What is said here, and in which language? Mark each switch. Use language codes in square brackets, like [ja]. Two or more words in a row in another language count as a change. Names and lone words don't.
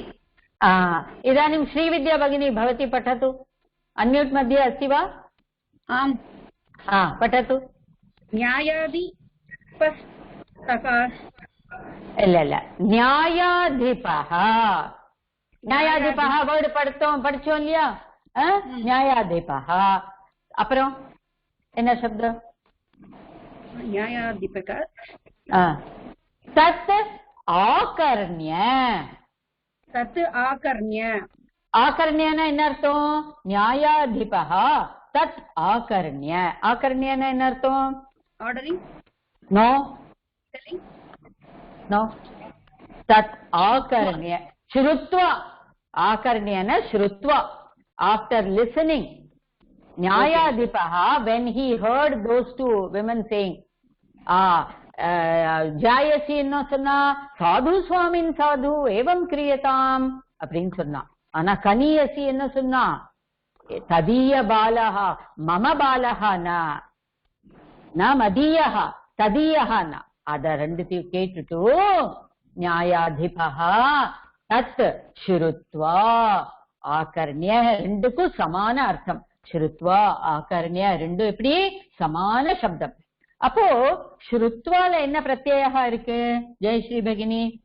[sa] इदानीं श्रीविद्या भगिनी भवती पठतु अन्म्यूट् मध्ये अस्ति वा आम् पठतु न्यायाधिपः [ta] वर्ड படிச்சோம் இல்லையா न्यायाधिपः அப்புறம் என்ன சப்தம் [sa] न्यायाधिपक तत् आकर्ण्य आकर्ण्यना [ta] என்ன அர்த்தம் [sa] न्यायाधिपः तत् आकर्ण्य आकर्ण्यना [ta] என்ன அர்த்தம் [en] ordering no [sa] तत् आकर्ण्य श्रुत्वा आकर्ण्यना श्रुत्वा [en] after listening न्यायाधिपः when he heard those two women saying [ta] ஜாயசி என்ன சொன்னா [sa] साधु स्वामिन् साधु एवं क्रियताम् [ta] அப்படின்னு சொன்னா ஆனா கனியசி என்ன சொன்னா [sa] तदीय बालः मम बालः न मदीयः तदीयः न [ta] அத ரெண்டுத்தையும் கேட்டுட்டு [sa] न्यायाधिपः तत् श्रुत्वा आकर्ण्य [ta] ரெண்டுக்கும் சமான அர்த்தம் [sa] श्रुत्वा आकर्ण्य [ta] ரெண்டும் எப்படி சமான சப்தம் அப்போ ஸ்ருத்வால என்ன பிரத்யயா இருக்கு ஜெயஸ்ரீ பகினி